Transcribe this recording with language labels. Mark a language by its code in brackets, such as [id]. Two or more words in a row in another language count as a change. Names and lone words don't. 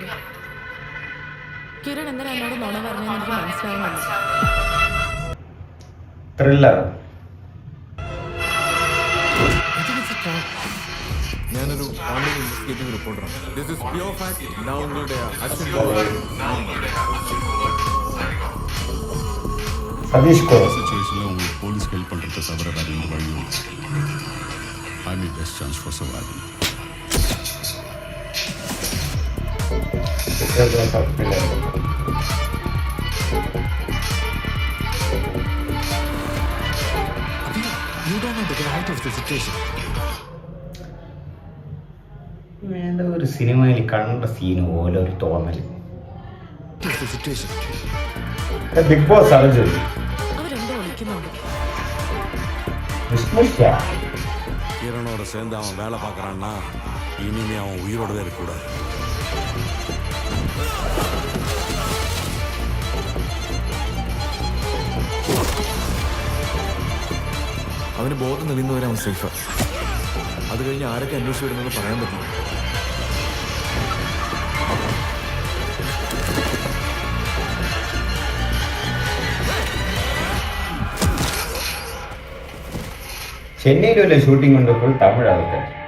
[ml] കിരൺ എന്തിനാ എന്നോട് നുണ പറഞ്ഞെന്ന് എനിക്ക് മനസ്സിലാവുന്നില്ല. ത്രില്ലർ. ഞാനൊരു ഓൺലൈൻ ഇൻവെസ്റ്റിഗേറ്റീവ് റിപ്പോർട്ടറാണ്. [en] This is pure fact. [ml] ഞാൻ ഉങ്ങളുടെ [ta] சதீஷ் கோ சிச்சுவேஷன்ல உங்களுக்கு போலீஸ் ஹெல்ப் பண்றத தவிர வேற எந்த வழியும் இல்லை. [en] I mean best chance for survival. You don't know the height of the situation. [ml] ഏതോ ഒരു സിനിമയിൽ കണ്ട സീന് പോലെ ഒരു തോന്നൽ. ബിഗ് ബോസ് അർജുൻ അവരെന്തോ വിളിക്കുന്നുണ്ട്. [ta] கிரணோட சேர்ந்து அவன் வேலை பார்க்கறான்னா இனிமே அவன் உயிரோடவே இருக்கக்கூடாது. [ml] അവന് ബോധം തെളിയുന്നവരെ അവൻ സേഫാ. അത് കഴിഞ്ഞ് ആരൊക്കെ അന്വേഷിച്ചു വരുന്നത് പറയാൻ പറ്റില്ല. ചെന്നൈയിലെ ഷൂട്ടിംഗ് കൊണ്ട് ഫുൾ തമിഴ് ആൾക്കാർ.